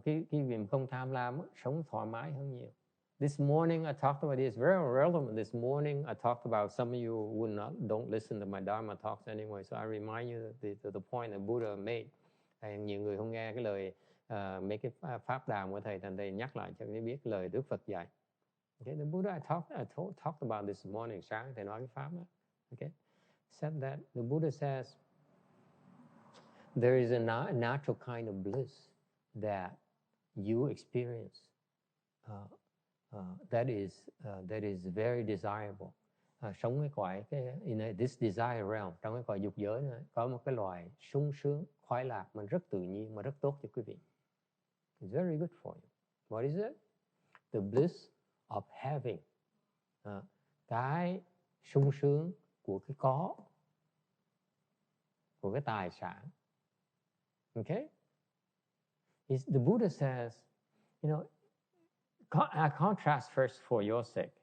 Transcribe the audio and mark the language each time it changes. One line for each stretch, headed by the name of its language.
Vietnamese: Cái việc không tham lam, sống thoải mái hơn nhiều.
English: This morning I talked about this, very relevant. This morning I talked about, some of you don't listen to my Dharma talks anyway, so I remind you the point that Buddha made.
Vietnamese: Nhiều người không nghe cái lời mấy cái pháp đàm của thầy, thành thầy nhắc lại cho các biết lời Đức Phật dạy.
English: Okay, the Buddha I talked about this morning,
Vietnamese: sáng thầy nói cái pháp đó.
English: Okay, said that the Buddha says there is a natural kind of bliss that you experience. That is very desirable.
Vietnamese: Sống cái cõi
English: in this desire realm,
Vietnamese: trong cái cõi dục giới này, có một cái loài sung sướng, khoái lạc mà rất tự nhiên, mà rất tốt cho quý vị.
English: It's very good for you. What is it? The bliss of having.
Vietnamese: Cái sung sướng của cái có, của cái tài sản.
English: Okay? The Buddha says, you know, I contrast first for your sake.